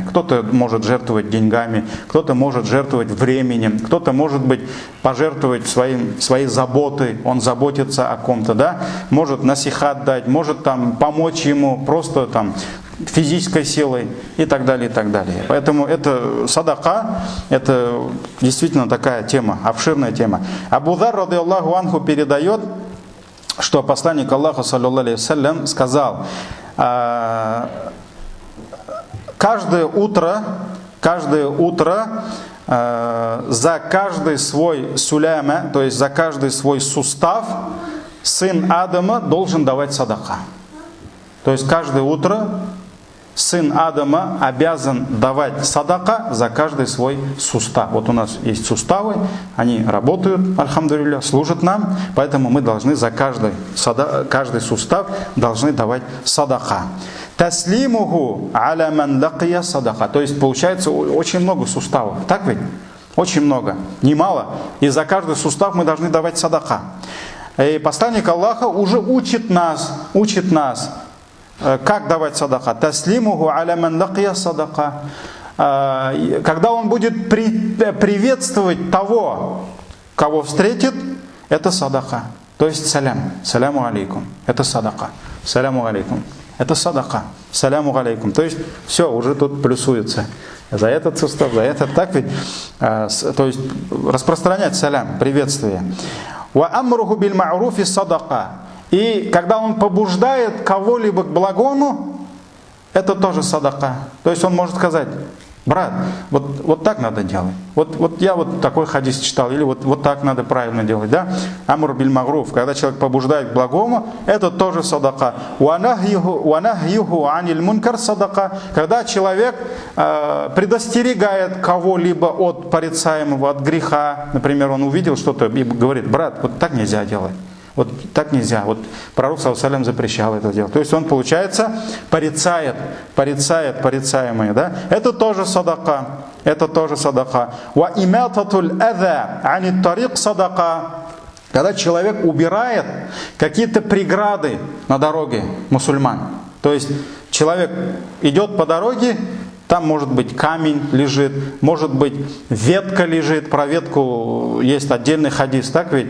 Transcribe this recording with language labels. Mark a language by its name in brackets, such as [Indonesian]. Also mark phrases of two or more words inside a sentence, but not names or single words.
[Russian] Кто-то может жертвовать деньгами, кто-то может жертвовать временем, кто-то может быть пожертвовать своей заботой, он заботится о ком-то, да, может насихат дать, может там помочь ему просто там физической силой и так далее, и так далее. Поэтому это садака, это действительно такая тема, обширная тема. Абу Зар, [Arabic] رضي الله عنه, [Russian] передает, что посланник Аллаха, [Arabic] صلى الله عليه وسلم, [Russian] сказал: каждое утро за каждый свой суляма, то есть за каждый свой сустав, сын Адама должен давать садака. То есть каждое утро сын Адама обязан давать садака за каждый свой сустав. Вот у нас есть суставы, они работают, альхамдулилля, служат нам, поэтому мы должны за каждый сустав должны давать садака. [Arabic] تسليمه على من لقي صدقة. [Russian] То есть получается очень много суставов. Так ведь? Очень много. Немало. И за каждый сустав мы должны давать садака. И посланник Аллаха уже учит нас, как давать садака. [Arabic] تسليمه على من لقي صدقة. [Russian] Когда он будет приветствовать того, кого встретит, это садака. То есть салям. [Arabic] السلام عليكم. [Russian] Это садака. [Arabic] السلام عليكم. [Russian] Это садака. [Arabic] السلام عليكم. [Russian] То есть все, уже тут плюсуется. За этот сустав, за этот. Так ведь? То есть распространять салям, приветствие. [Arabic] وأمره بالمعروف صدقة. [Russian] И когда он побуждает кого-либо к благому, это тоже садака. То есть он может сказать: брат, вот так надо делать. Вот я вот такой хадис читал, или вот так надо правильно делать, да? [Arabic] أمر بالمعروف, [Russian] когда человек побуждает к благому, это тоже садака. [Arabic] ونهيه عن المنكر صدقة, [Russian] когда человек предостерегает кого-либо от порицаемого, от греха, например, он увидел что-то и говорит: брат, вот так нельзя делать. Вот так нельзя. Вот пророк [Arabic] صلى الله عليه وسلم [Russian] запрещал это делать. То есть он, получается, порицает порицаемое. Да? Это тоже садака. Это тоже садака. [Arabic] وإماطة الأذى عن الطريق صدقة. [Russian] Когда человек убирает какие-то преграды на дороге мусульман. То есть человек идет по дороге, Там может быть камень лежит, может быть ветка лежит, про ветку есть отдельный хадис, так ведь?